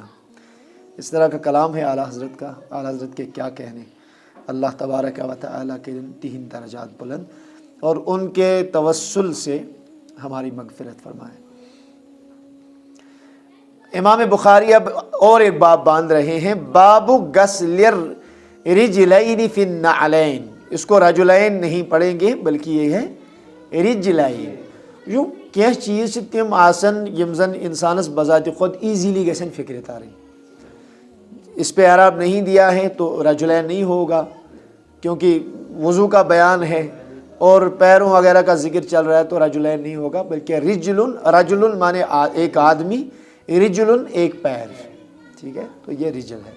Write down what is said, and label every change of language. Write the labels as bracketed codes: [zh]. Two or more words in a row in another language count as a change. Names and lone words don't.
[ur] اس طرح کا کلام ہے اعلیٰ حضرت کا، اعلیٰ حضرت کے کیا کہنے، اللہ تبارک و تعالیٰ کے تین درجات بلند، اور ان کے توسل سے ہماری مغفرت فرمائے۔ امام بخاری اب اور ایک باب باندھ رہے ہیں، [ar] باب غسل الرجلین فی النعلین، [ur] اس کو رجلین نہیں پڑھیں گے بلکہ یہ ہے رجلین، جو کیا چیز [ks] تم آسن یم زن انسانس بذات خود ایزیلی گژھن فکر تاریں، [ur] اس پہ اعراب نہیں دیا ہے تو رجلین نہیں ہوگا، کیونکہ وضو کا بیان ہے اور پیروں وغیرہ کا ذکر چل رہا ہے تو رجلین نہیں ہوگا، بلکہ رجل مانے ایک آدمی، رجل ایک پیر، ٹھیک ہے، تو یہ رجل ہے۔